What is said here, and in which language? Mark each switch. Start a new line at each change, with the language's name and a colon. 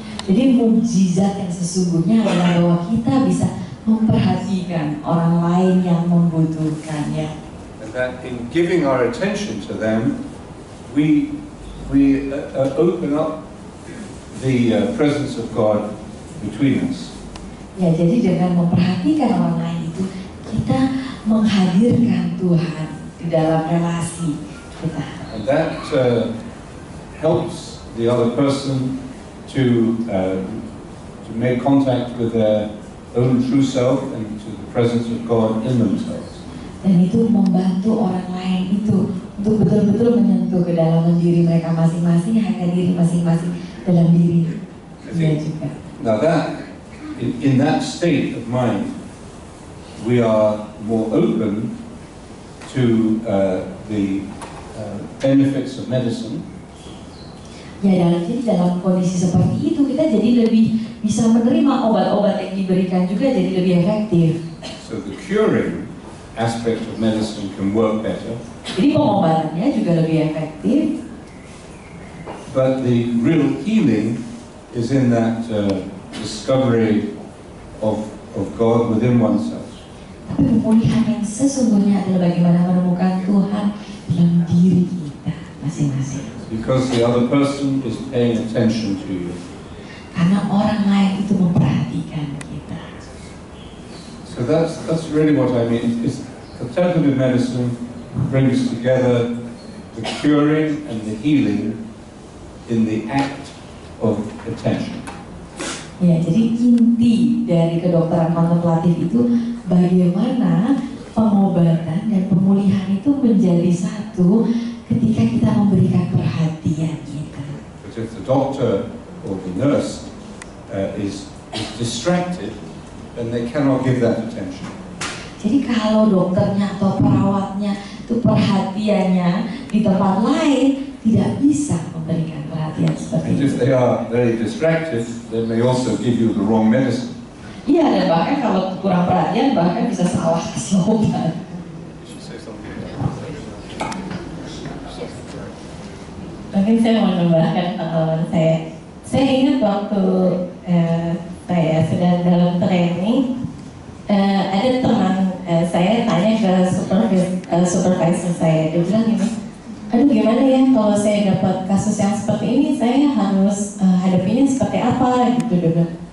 Indonesian: Jadi mukjizat yang sesungguhnya adalah bahwa kita bisa memperhatikan orang lain yang membutuhkannya.
English: And that in giving our attention to them, we open up the presence of God between us.
Indonesian: Ya, jadi dengan memperhatikan orang lain itu kita menghadirkan Tuhan di dalam relasi kita.
English: And that helps the other person to make contact with their own true self and to the presence of God in themselves.
Indonesian: Dan itu membantu orang lain itu untuk betul-betul menyentuh ke dalam diri mereka masing-masing, hanya diri masing-masing dalam diri dia juga.
English: Now that, in that state of mind, we are more open to the benefits of medicine.
Indonesian: Ya, jadi dalam kondisi seperti itu kita jadi lebih bisa menerima obat-obat yang diberikan juga jadi lebih efektif.
English: So the curing aspect of medicine can work better.
Indonesian: Jadi pengobatannya juga lebih efektif.
English: But the real healing is in that discovery of God within oneself.
Indonesian: Tapi pemulihan yang sesungguhnya adalah bagaimana menemukan Tuhan dalam diri kita masing-masing.
English: Because the other person is paying attention to you.
Indonesian: Karena orang lain itu memperhatikan kita.
English: So that's really what I mean. It's contemplative medicine brings together the curing and the healing in the act of attention.
Indonesian: Ya, jadi inti dari kedokteran kontemplatif itu bagaimana pengobatan dan pemulihan itu menjadi satu ketika kita memberikan perhatian kita.
English: But if the doctor or the nurse is distracted, then they cannot give that attention.
Indonesian: Jadi kalau dokternya atau perawatnya itu perhatiannya di tempat lain, tidak bisa memberikan perhatian seperti
English: And
Indonesian: itu.
English: if they are very distracted, they may also give you the wrong medicine.
Indonesian: Iya, dan bahkan kalau kurang perhatian bahkan bisa salah kasih obat. Mungkin saya mau menambahkan pengalaman saya. Saya ingat waktu saya sedang dalam training, ada teman saya tanya ke supervisor saya, dia bilang gini, aduh gimana ya kalau saya dapat kasus yang seperti ini, saya harus hadapinya seperti apa gitu, dia bilang.